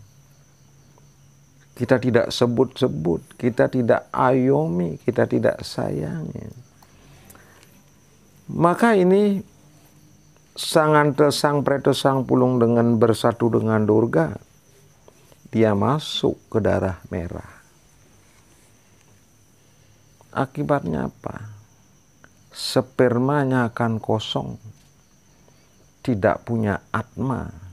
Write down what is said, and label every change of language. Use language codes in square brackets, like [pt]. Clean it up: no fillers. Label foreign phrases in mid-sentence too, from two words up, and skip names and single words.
[id] Kita tidak sebut-sebut, kita tidak ayomi, kita tidak sayangi. Maka ini sang ante, sang prete, sang pulung dengan bersatu dengan Durga, dia masuk ke darah merah. Akibatnya apa? Spermanya akan kosong, tidak punya atma.